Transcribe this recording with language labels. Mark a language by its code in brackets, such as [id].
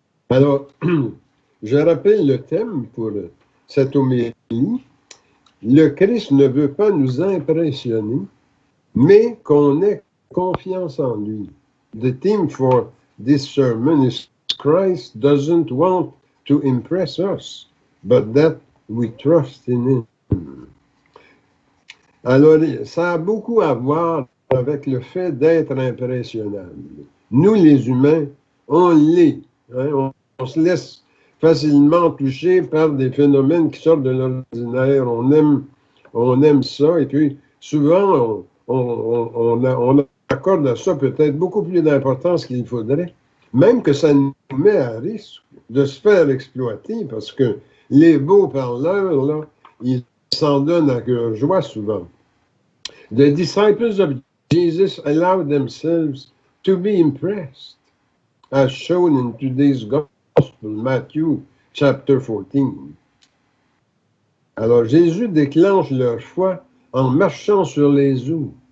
[fr] Alors, je rappelle le thème pour cette homélie. Le Christ ne veut pas nous impressionner, mais qu'on ait confiance en lui. [en] The theme for this sermon is Christ doesn't want to impress us, but that we trust in him. [fr] Alors, ça a beaucoup à voir avec le fait d'être impressionnable. Nous, les humains, on l'est. Hein? On se laisse facilement touchés par des phénomènes qui sortent de l'ordinaire. On aime ça, et puis souvent, on accorde à ça peut-être beaucoup plus d'importance qu'il faudrait, même que ça nous met à risque de se faire exploiter, parce que les beaux parleurs, là, ils s'en donnent à cœur joie souvent. [en] The disciples of Jesus allowed themselves to be impressed, as shown in today's Gospel, Matthew chapter 14. [fr] Alors Jésus déclenche leur foi en marchant sur les eaux.